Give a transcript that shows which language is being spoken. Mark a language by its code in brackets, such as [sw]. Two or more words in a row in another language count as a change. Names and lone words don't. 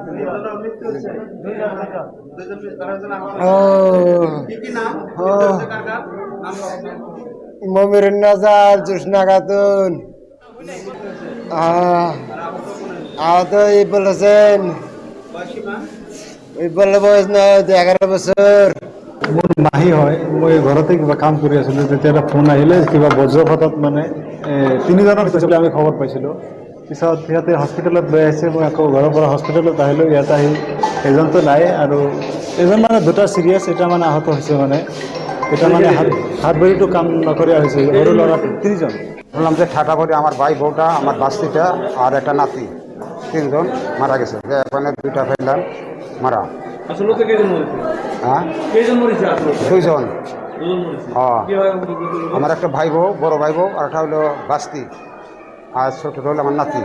[bn] মমিরুন নেছা জ্যোৎস্না খাতুন আহত ইকবাল হোসেন ইকবালের বয়স না 11 বছর [as] মোৰ মাহী হয় মই ঘৰতে কিবা কাম কৰি আছিলোঁ তেতিয়া এটা ফোন আহিলে কিবা বজ্ৰপাতত মানে 3 জনক হৈছে বুলি আমি খবৰ পাইছিলোঁ পিছত সিহঁতে হস্পিটেলত লৈ আহিছে মই আকৌ ঘৰৰ পৰা হস্পিটেলত আহিলোঁ ইয়াত আহি এজনতো নাই আৰু এজন মানে দুটা চিৰিয়াছ এটা মানে আহত হৈছে মানে এটা মানে হাত ভৰিটো কাম নকৰা হৈছে সৰু ল'ৰা 3 জন [bn] বললাম যে ঠাটা করে আমার ভাই বউটা আমার বাস্তিটা আর একটা নাতি 3 জন মারা গেছে এখানে 2টা ফেললাম মারা আসলে তো কেজন মরেছে হ্যাঁ কেজন মরেছে আসলে 2 জন দুজন মরেছে হ্যাঁ কি হয় আমার একটা ভাই বউ বড় ভাই বউ আর একটা হলো বাস্তি আর ছোটটা হলো আমার নাতি